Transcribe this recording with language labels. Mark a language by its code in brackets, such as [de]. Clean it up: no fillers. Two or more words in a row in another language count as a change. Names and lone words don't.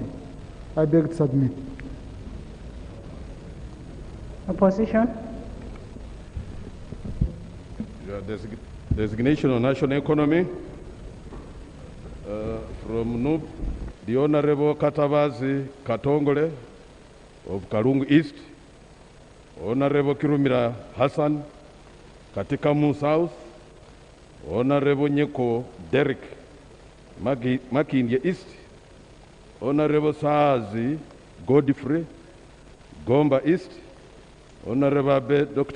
[en] I beg to submit. Opposition? Designation on national economy. From NUP, the Honorable Katavazi Katongole of Karungu East, Honorable Kirumira Hassan, Katikamu South, Honorable Nyeko Derek, Makindye East, Honorable Sazi Godfrey, Gomba East, Honorable Dr.